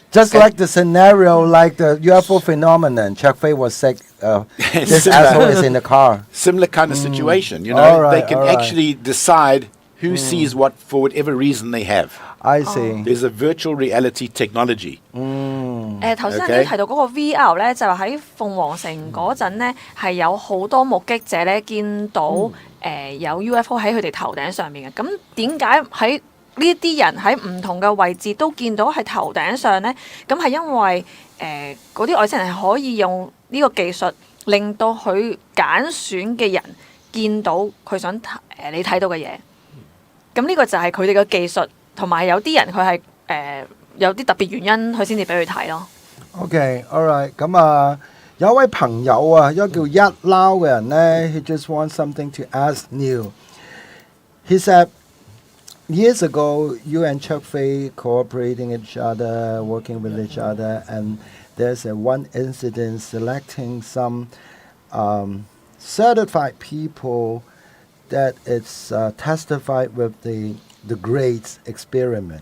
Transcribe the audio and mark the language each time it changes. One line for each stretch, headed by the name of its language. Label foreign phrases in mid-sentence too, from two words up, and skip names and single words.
English: Just like the scenario, like the UFO phenomenon. Chuck Fay was sick. This asshole is in the car. Similar kind of situation. You know, they can actually decide who sees what for whatever reason they have. I see. There's a virtual reality technology.
Cantonese: 頭先你提到嗰個 VR 咧，就係喺鳳凰城嗰陣咧，係有好多目擊者咧見到有 UFO 喺佢哋頭頂上面嘅。咁點解喺呢啲人喺唔同嘅位置都見到喺頭頂上咧？咁係因為嗰啲外星人係可以用呢個技術，令到佢揀選嘅人見到佢想你睇到嘅嘢。咁呢個就係佢哋嘅技術，同埋有啲人佢係有啲特別原因，佢先至俾佢睇咯。
English: Okay, all right.
Cantonese: 咁有一位朋友啊，一個叫一撈嘅人咧 ，
English: he just wants something to ask Neil. He said, years ago, you and Chuck Fay cooperating each other, working with each other, and there's one incident selecting some certified people that it's testified with the grades experiment.